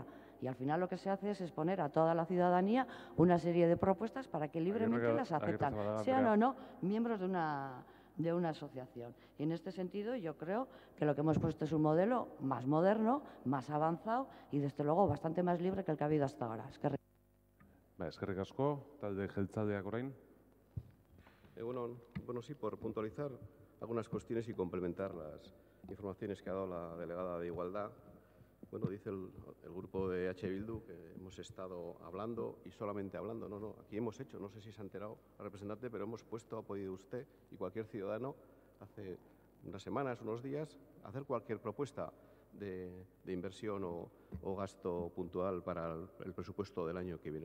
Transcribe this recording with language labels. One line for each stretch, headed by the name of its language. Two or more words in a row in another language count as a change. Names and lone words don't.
Spanish: Y al final lo que se hace es exponer a toda la ciudadanía una serie de propuestas para que libremente las aceptan, sean o no miembros de una asociación. Y en este sentido yo creo que lo que hemos puesto es un modelo más moderno, más avanzado y desde luego bastante más libre que el que ha habido hasta ahora.
Basque: Eskerrik asko, talde jeltzaleak orain.
Spanish: Bueno, sí, por puntualizar algunas cuestiones y complementar las informaciones que ha dado la delegada de Igualdad. Bueno, dice el grupo de EH Bildu que hemos estado hablando y solamente hablando. No, aquí hemos hecho, no sé si se ha enterado el representante, pero hemos puesto, ha podido usted y cualquier ciudadano hace unas semanas, unos días, hacer cualquier propuesta de inversión o gasto puntual para el presupuesto del año que viene.